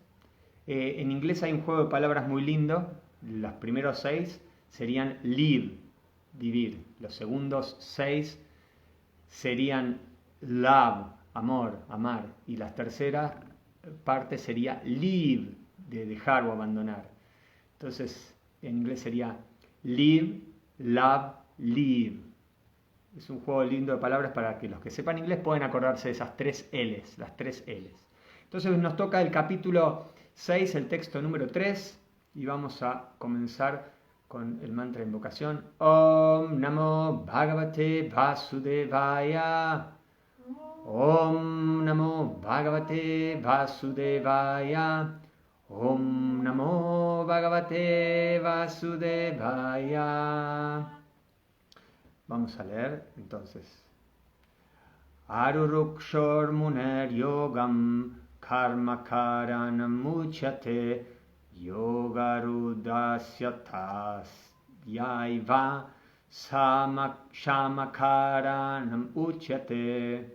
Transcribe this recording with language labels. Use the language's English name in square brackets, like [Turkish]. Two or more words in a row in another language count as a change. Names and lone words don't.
[Spanish] En inglés hay un juego de palabras muy lindo. Los primeros 6 serían live, vivir. Los segundos 6 serían love, amor, amar. Y la tercera parte sería leave, de dejar o abandonar. Entonces, en inglés sería [English] live, love, leave. [Spanish] Es un juego lindo de palabras para que los que sepan inglés puedan acordarse de esas 3 L's, las 3 L's. Entonces nos toca el capítulo 6, el texto número 3, y vamos a comenzar con el mantra de invocación. [Sanskrit] ॐ नमो भगवते वासुदेवाय. ॐ नमो भगवते वासुदेवाय. ॐ नमो भगवते वासुदेवाय. [Spanish] Vamos a leer entonces. [Sanskrit] आरुरुक्षोर् मुनेर् योगम् कर्म कारणम् उच्यते योगारूढस्य तस्यैव शमकारणम् उच्यते.